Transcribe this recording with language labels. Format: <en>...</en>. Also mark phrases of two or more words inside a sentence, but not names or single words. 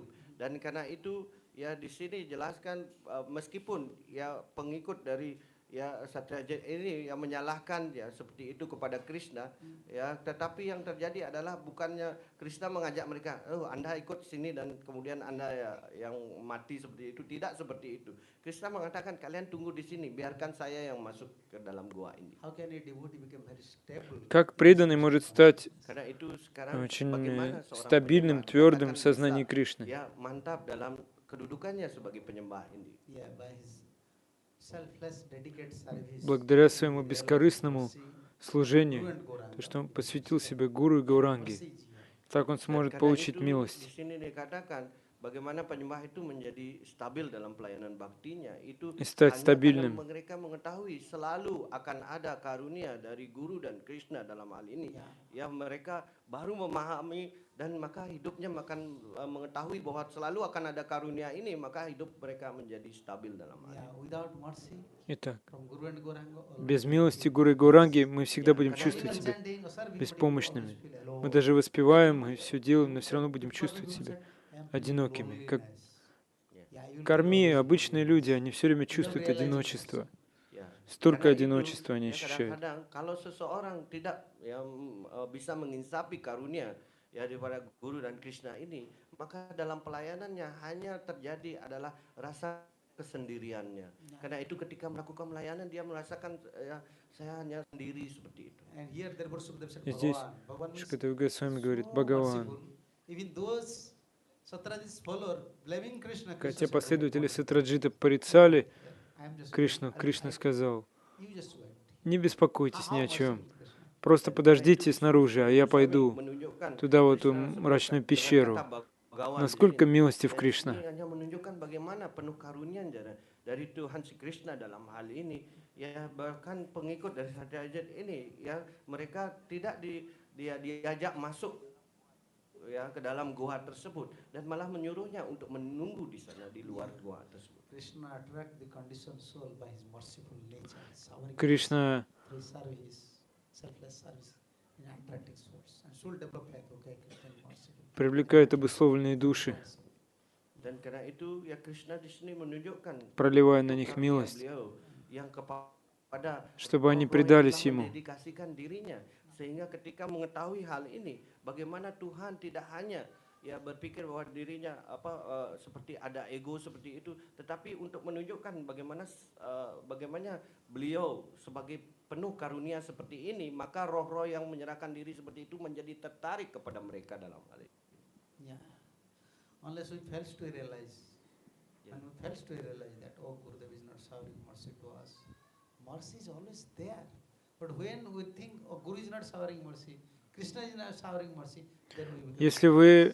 <id>Dan karena itu, ya, di sini jelaskan meskipun, ya, pengikut dari, ya Satyajit ini yang menyalahkan ya seperti itu kepada Krishna ya, tetapi yang terjadi adalah bukannya Krishna mengajak mereka, oh Anda ikut sini dan kemudian Anda ya yang mati seperti itu, tidak seperti itu. Krishna mengatakan kalian tunggu di sini, biarkan saya yang masuk ke dalam gua ini.</id> <en>How can a devotee become very stable?</en> <ru>Как преданный может стать</ru> <id>Karena itu sekarang</id> <ru>очень</ru> <id>bagaimana seorang</id> <ru>стабильным,</ru> <id>penyembah</id> <ru>твердым в</ru> <id>dikatakan</id> <ru>сознании</ru> <id>bisa</id> <ru>Кришны?</ru> <id>ya mantap dalam kedudukannya sebagai penyembah ini.</id> <en>Yeah, by his selfless, dedicated service.</en> <ru>Благодаря</ru> <en>to</en> <ru>своему</ru> <en>the</en> <ru>бескорыстному</ru> <en>mercy,</en> <ru>служению,</ru> <en>Guru and Gauranga.</en> <ru>то, что он посвятил себя гуру и гауранге,</ru> <en>Mercy is here.</en> <ru>так он</ru> <id>Dan</id> <ru>сможет</ru> <id>karena</id> <ru>получить</ru> <id>itu di</id> <ru>милость.</ru> <id>sini dikatakan bagaimana penyembah itu menjadi stabil dalam pelayanan baktinya itu</id> <ru>И стать</ru> <id>hanya</id> <ru>стабильным.</ru> <id>karena mereka mengetahui selalu akan ada karunia dari guru dan Krishna dalam hal ini. Ya mereka baru memahami dan maka hidupnya akan mengetahui bahwa selalu akan ada karunia ini, maka hidup mereka menjadi stabil dalam hal</id> <en>Yeah,</en> <id>ini.</id> <en>without mercy</en> <ru>Итак,</ru> <en>from Guru and Gauranga,</en> <ru>без милости гуру и гауранги мы всегда будем</ru> <id>Karena</id> <ru>чувствовать</ru> <id>ini</id> <ru>себя</ru> <en>chanting or serving, but you</en> <ru>беспомощными.</ru> <en>always feel alone.</en> <ru>Мы даже воспеваем и все делаем, но все равно будем чувствовать</ru> <en>People</en> <ru>себя</ru> <en>said, "I am feeling</en> <ru>одинокими. Как</ru> <en>loneliness." Yeah, you will</en> <ru>корми,</ru> <en>feel always</en> <ru>обычные люди,</ru> <en>loneliness.</en> <ru>они все время</ru> <en>Without</en> <ru>чувствуют</ru> <en>realizing</en> <ru>одиночество.</ru> <id>Ya,</id> <ru>Столько</ru> <id>karena itu,</id> <ru>одиночества они</ru> <id>ya</id> <ru>ощущают.</ru> <id>kadang-kadang kalau seseorang tidak bisa menginsapi karunia ya daripada guru dan Krishna ini, maka dalam pelayanannya hanya terjadi adalah rasa kesendiriannya. Karena itu ketika melakukan pelayanan dia merasakan ya saya hanya sendiri seperti itu.</id> <en>And here therefore Sukadeva said,</en> <ru>И здесь</ru> <en>Bhagavan. Bhagavan means</en> <ru>Шукадев Госвами говорит,</ru> <en>so</en> <ru>Бхагаван.</ru> <en>merciful. Even those Satyajit's follower blaming Krishna,</en> <ru>Когда</ru> <en>Krishna</en> <ru>те</ru> <en>said,</en> <ru>последователи</ru> <en>"Bhagavan,</en> <ru>Сатраджита порицали</ru> <en>I am just</en> <ru>Кришну,</ru> <en>waiting.</en> <ru>Кришна сказал,</ru> <en>You just wait.</en> <ru>не беспокойтесь ни</ru> <en>How</en> <ru>о чем,</ru> <en>merciful Krishna.</en> <ru>просто подождите снаружи, а я пойду</ru> <id>Menunjukkan</id> <ru>туда, в эту</ru> <id>Krishna</id> <ru>мрачную</ru> <id>dengan</id> <ru>пещеру.</ru> <id>kata Bhagawan di</id> <ru>Насколько</ru> <id>sini.</id> <ru>милостив</ru> <id>Dan</id> <ru>Кришна.</ru> <id>ini hanya menunjukkan bagaimana penuh karunia dari Tuhan si Krishna dalam hal ini. Ya bahkan pengikut dari Satyajit ini ya mereka tidak diajak masuk ya ke dalam gua tersebut dan malah menyuruhnya untuk menunggu di sana di luar gua tersebut.</id> <en>Krishna attract the conditioned soul by his merciful nature, suffering</en> <ru>Кришна</ru> <en>through service, selfless service in attracting souls. And soul develop faith, okay, Krishna is merciful.</en> <ru>привлекает обусловленные души,</ru> <id>Dan karena itu ya Krishna di sini menunjukkan</id> <ru>проливая на</ru> <id>bentuk</id> <ru>них</ru> <id>karunia</id> <ru>милость,</ru> <id>beliau yang kepada</id> <ru>чтобы они</ru> <id>roh-roh yang</id> <ru>предались</ru> <id>telah</id> <ru>Ему.</ru> <id>mendedikasikan dirinya sehingga ketika mengetahui hal ini bagaimana Tuhan tidak hanya ya berpikir bahwa dirinya seperti ada ego seperti itu, tetapi untuk menunjukkan bagaimana beliau sebagai penuh karunia seperti ini, maka roh-roh yang menyerahkan diri seperti itu menjadi tertarik kepada mereka dalam hal ini.</id> <en>Yeah. Unless we fails to realize, when we fails to realize that, oh, Gurudev is not showering mercy to us. Mercy is always there. But when we think, oh, Guru is not showering mercy, Krishna is not showering mercy, then we become,</en> <ru>Если вы</ru>